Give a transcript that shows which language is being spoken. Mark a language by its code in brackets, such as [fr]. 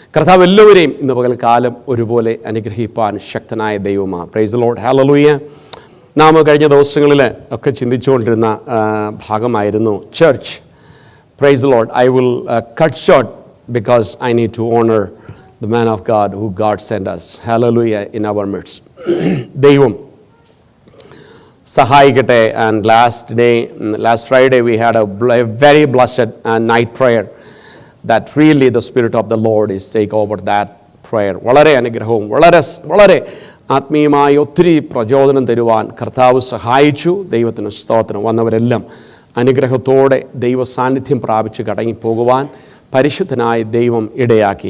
[ml] കർത്താവ് എല്ലാവരെയും ഇന്ന് പകൽക്കാലം ഒരുപോലെ അനുഗ്രഹിപ്പാൻ ശക്തനായ ദൈവമാണ്. [en] Praise the lord. [ml] ഹല്ലേലൂയ. നാം കഴിഞ്ഞ ദിവസങ്ങളിൽ ഒക്കെ ചിന്തിച്ചുകൊണ്ടിരുന്ന ഭാഗമായിരുന്നു church. [en] Praise the lord. I will cut short because I need to honor the man of God who God sent us. Hallelujah in our midst. [ml] ദൈവം സഹായിക്കട്ടെ. [en] And last Friday we had a very blessed night prayer that really the Spirit of the Lord is take over that prayer. [ml] വളരെ അനുഗ്രഹവും വളരെ ആത്മീയമായി ഒത്തിരി പ്രചോദനം തരുവാൻ കർത്താവ് സഹായിച്ചു. ദൈവത്തിന് സ്തോത്രം. വന്നവരെല്ലാം അനുഗ്രഹത്തോടെ ദൈവ സാന്നിധ്യം പ്രാപിച്ച് കടങ്ങിപ്പോകുവാൻ പരിശുദ്ധനായ ദൈവം ഇടയാക്കി.